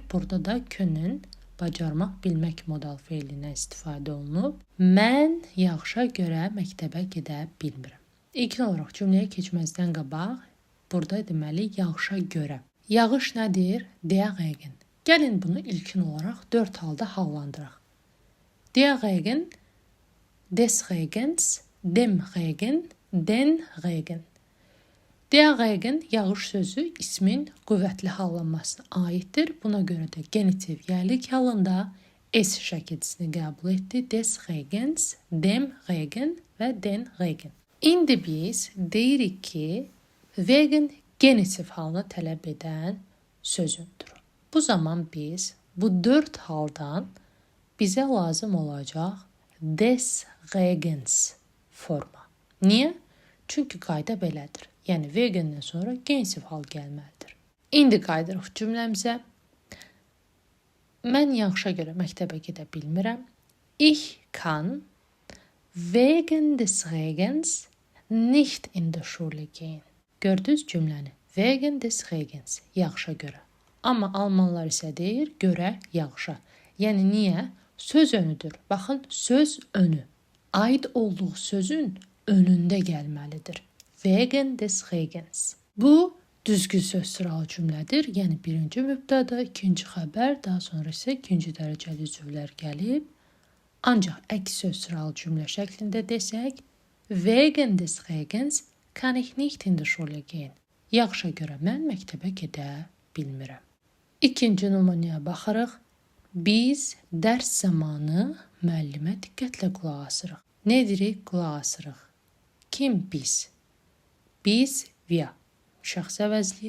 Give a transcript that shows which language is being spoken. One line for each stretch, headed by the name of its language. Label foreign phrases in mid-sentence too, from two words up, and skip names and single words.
Azerbaijani: Burada da könün bacarmaq, bilmək modal feilindən istifadə olunub. Mən yağışa görə məktəbə gedə bilmirəm. İlkin olaraq cümləyə keçməzdən qabaq burada deməli yağışa görə. Yağış nədir?
German: Der Regen.
Azerbaijani: Gəlin bunu ilkin olaraq 4 halda hallandıraq.
German: Der Regen, des Regens, dem Regen, den Regen. Der Regen
Azerbaijani: yağış sözü ismin qüvvətli hallanmasına aiddir. Buna görə də genitiv yerlik halında S şəkilçisini qəbul etdi.
German: Des Regens, dem Regen və den Regen.
Azerbaijani: İndi biz deyirik ki, Regen genitiv halını tələb edən sözündür. Bu zaman biz bu 4 haldan bizə lazım olacaq
German: des Regens
Azerbaijani: forma. Niyə? Çünki qayda belədir. Yəni Regendən sonra genitiv hal gəlməlidir. İndi qayıdırıq cümləmizə. Mən yağışa görə məktəbə gedə bilmirəm.
German: Ich kann wegen des Regens nicht in die Schule gehen.
Azerbaijani: Gördünüz cümləni.
German: Wegen des Regens,
Azerbaijani: yağışa görə. Amma almanlar isə deyir, görə yağışa. Yəni niyə? Söz önüdür. Baxın, söz önü. Aid olduğu sözün önündə gəlməlidir.
German: Wegen des Regens.
Azerbaijani: Bu düzgün söz sıralı cümlədir. Yəni birinci mübtəda, ikinci xəbər, daha sonra isə ikinci dərəcəli cümlələr gəlib. Ancaq əks söz sıralı cümlə şəklində desək,
German: Wegen des Regens kann ich nicht in die Schule gehen.
Azerbaijani: Yağışa görə mən məktəbə gedə bilmirəm. İkinci nümunəyə baxırıq. Biz dərs zamanı müəllimə diqqətlə qulaq asırıq. Nə edirik? Qulaq asırıq. Kim biz? Biz, wir. Şəxs əvəzli.